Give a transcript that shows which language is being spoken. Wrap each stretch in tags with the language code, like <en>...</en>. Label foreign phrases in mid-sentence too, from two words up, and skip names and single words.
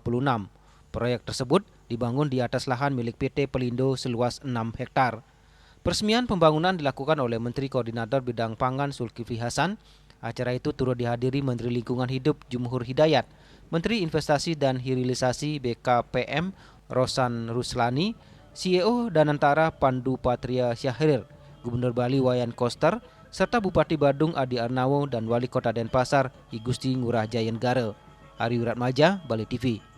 <id>Proyek tersebut dibangun di atas lahan milik PT Pelindo seluas 6 hektar. Peresmian pembangunan dilakukan oleh Menteri Koordinator Bidang Pangan Zulkifli Hasan. Acara itu turut dihadiri Menteri Lingkungan Hidup Jumhur Hidayat, Menteri Investasi dan Hilirisasi BKPM Rosan Ruslani, CEO Danantara Pandu Patria Syahrir, Gubernur Bali Wayan Koster, serta Bupati Badung Adi Arnawo dan Wali Kota Denpasar I Gusti Ngurah Jayenggara. Ari Wiratmaja, Bali TV.</id>